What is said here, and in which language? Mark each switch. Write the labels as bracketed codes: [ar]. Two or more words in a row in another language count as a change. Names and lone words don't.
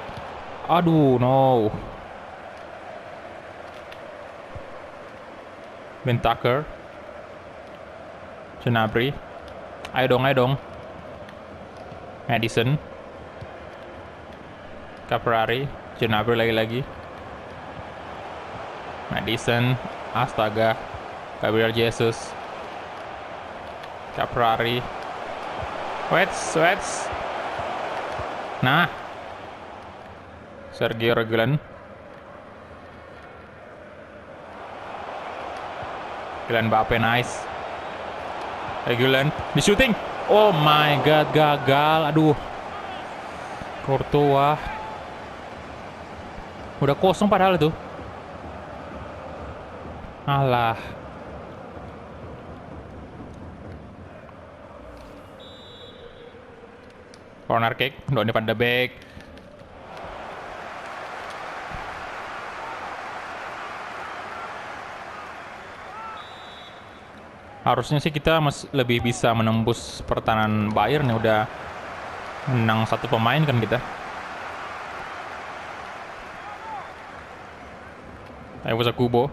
[id] Aduh, no. Bentancur, Gnabry. Ayo dong. Maddison, Caprari, Gnabry lagi-lagi. Maddison, astaga, Gabriel Jesus, Caprari, Wets. Nah, Sergio Reguilon, Kylian Mbappe, nice. Reguilon di shooting. [en] Oh my god, [id] gagal. Aduh. Courtois. Udah kosong padahal itu. Alah. [en] Corner kick, Donny van de Beek. [id] Harusnya sih kita lebih bisa menembus pertahanan Bayern nih, udah menang satu pemain kan kita. Ayo Kubo.